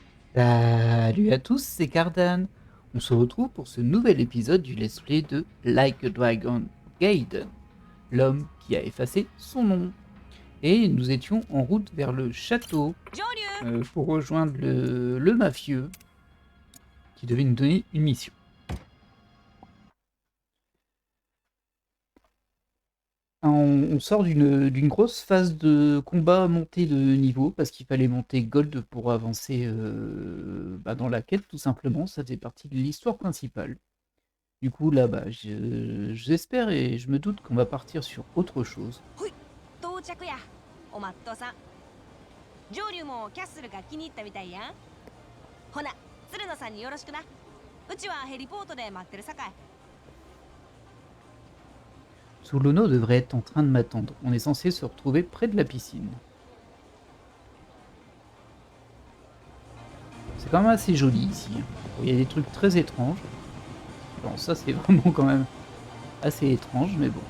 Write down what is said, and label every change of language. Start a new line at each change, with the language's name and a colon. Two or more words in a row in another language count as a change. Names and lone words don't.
French: Salut à tous, c'est Cardan. On se retrouve pour ce nouvel épisode du
English: let's play
French: de Like a Dragon Gaiden, l'homme qui a effacé son nom. Et nous étions en route vers le château pour rejoindre le mafieux qui devait nous donner une mission. On sort d'une grosse phase de combat montée de niveau parce qu'il fallait monter Gold pour avancer dans la quête tout simplement. Ça faisait partie de l'histoire principale. Du coup, là, j'espère et je me doute qu'on va partir sur autre chose.
Japanese: ほい、到着や。おまっとさん。上流もキャッスルが気に入ったみたいやん。ほな、鶴野さんによろしくな。うちはヘリポートで待ってるさかい。
French: Solono devrait être en train de m'attendre. On est censé se retrouver près de la piscine. C'est quand même assez joli ici. Il y a des trucs très étranges. Bon, ça c'est vraiment quand même assez étrange, mais bon.